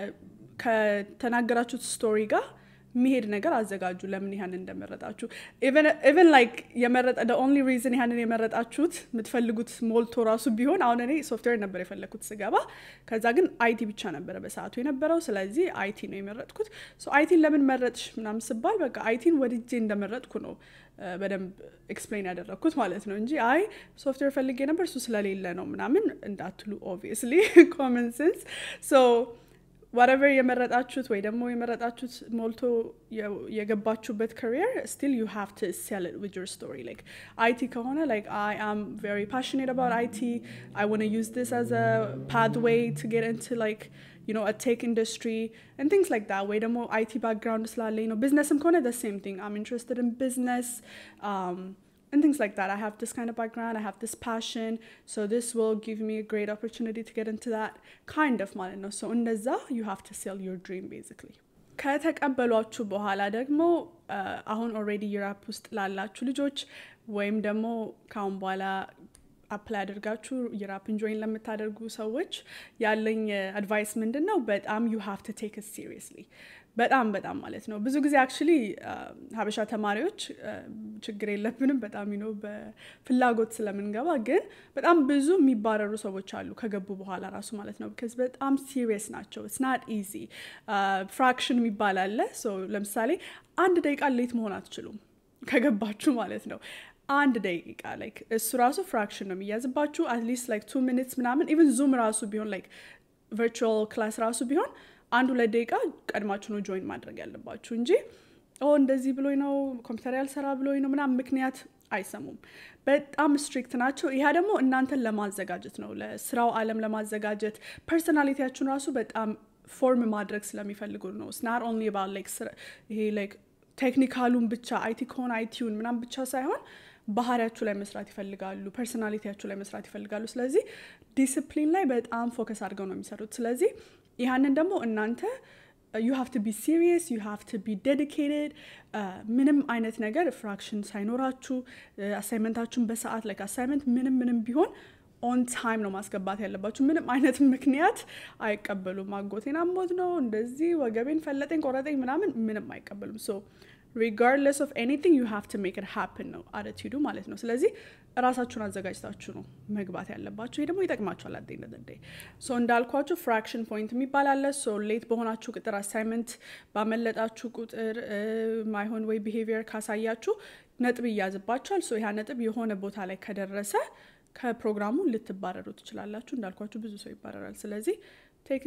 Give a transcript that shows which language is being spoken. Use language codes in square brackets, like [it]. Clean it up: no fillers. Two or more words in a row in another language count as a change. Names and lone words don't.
[am] ከተናገራችሁት ስቶሪ ጋር መሄድ ነገር አዘጋጁ ለምን ይሄን እንደመረጣችሁ [en] even like [am] የመረጣ [en] the only reason [am] ይሄንን የመረጣችሁት የምትፈልጉት ሞልቶ ራሱ ቢሆን አሁን እኔ ሶፍትዌር ነበር የፈለኩት ስገባ ከዛ ግን IT ብቻ ነበር በሰዓቱ የነበረው ስለዚህ IT ነው የመረጥኩት [en] so IT [am] ለምን መረጥሽ ምናምን ስባል በቃ ITን ወድጄ እንደመረጥኩ ነው በደንብ ኤክስፕሌን ያደረኩት ማለት ነው እንጂ አይ ሶፍትዌር ፈልጌ ነበር እሱ ስለሌለ ነው ምናምን እንዳትሉ [en] obviously common sense so whatever [am] የመረጣችሁት ወይ ደግሞ የመረጣችሁት ሞልቶ [en] የገባችሁበት career still you have to sell it with your story like IT ከሆነ like I am very passionate about IT I want to use this as a pathway to get into like you know a tech industry and things like that [am] ወይ ደግሞ [en] IT background [am] ስላለኝ ነው businessም ከሆነ [en] the same thing I'm interested in business and things like that I have this kind of background I have this passion so this will give me a great opportunity to get into that kind of [am] ማለት ነው [en] so እንደዛ you have to sell your dream basically [am] ከተቀበሏችሁ በኋላ ደግሞ አሁን already ዩሮፕ ውስጥ ላላችሁ ልጆች ወይም ደግሞ ካሁን በኋላ apply አድርጋችሁ ዩሮፕን join ለምታደርጉ ሰዎች ያለኝ advice ምንድነው በጣም [en] you have to take it seriously [am] በጣም ማለት ነው ብዙ ጊዜ actually ሀበሻ ተማሪዎች ችግር የለብንም በጣም ነው በፍላጎት ስለምንገባ ግን በጣም ብዙ የሚባረሩ ሰዎች አሉ ከገቡ በኋላ ራሱ ማለት ነው because በጣም serious ናቸው [en] it's not easy fraction [am] የሚባል so ለምሳሌ አንድ ደቂቃ ሌት መሆን አትችሉም ከገባችሁ ማለት ነው አንድ ደቂቃ like እሱ ራሱ fraction ነው የሚያዝባችሁ [en] at least like 2 minutes [am] ምናምን [en] even zoom [am] ራሱ ቢሆን [en] like virtual class [am] ራሱ ቢሆን አንድ ሁለት ደቂቃ ቀድማችሁ ነው join ማድረግ ያለባችሁ እንጂ እንደዚህ ብሎኝ ነው ኮምፒውተር ያልሰራ ብሎኝ ነው ምናምን ምክንያት አይሰሙም በጣም ስትሪክት ናቸው ይሄ ደግሞ እናንተን ለማዘጋጀት ነው ለስራው ዓለም ለማዘጋጀት ፐርሰናሊቲያችሁን ራሱ በጣም ፎርም ማድረግ ስለሚፈልጉ ነው [en] it's not only about like [am] ይሄ like ቴክኒካሉን ብቻ IT ከሆነ ITውን ምናምን ብቻ ሳይሆን ባህሪያችሁ ላይ መስራት ይፈልጋሉ ፐርሰናሊቲያችሁ ላይ መስራት ይፈልጋሉ ስለዚህ ዲሲፕሊን ላይ በጣም ፎከስ አድርገው ነው የሚሰሩት ስለዚህ ይሄንን ደግሞ እናንተ [en] you have to be serious you have to be dedicated [am] ምንም አይነት ነገር fraction ሳይኖራችሁ አሳይመንታችሁን በሰዓት [en] like assignment [am] ምንም ቢሆን [en] on time [am] ነው ማስገባት ያለባችሁ ምንም አይነት ምክንያት አይቀበሉም ማጎቴን አሞት ነው እንደዚህ ወገቤን ፈለጠኝ ቆረጠኝ ምንም አይቀበሉም [en] so regardless of anything you have to make it happen [am] ነው attitude ማለት ነው ስለዚህ ራሳችሁን አዘጋጅታችሁ ነው መግባት ያለባችሁ ይሄ ደግሞ ይጠቅማችኋል [en] at the end of the day [am] so እንዳልኳችሁ [en] fraction point [am] የሚባል አለ [en] so late [am] በሆናችሁ ቁጥር assignment ባመለጣችሁ ቁጥር ማይሆን ወይ behavior ካሳያችሁ ነጥብ ይያዝባችኋል so ያ ነጥብ የሆነ ቦታ ላይ ከደረሰ ከፕሮግራሙ ልትባረሩ ትችላላችሁ እንዳልኳችሁ ብዙ ሰው ይባረራል ስለዚህ take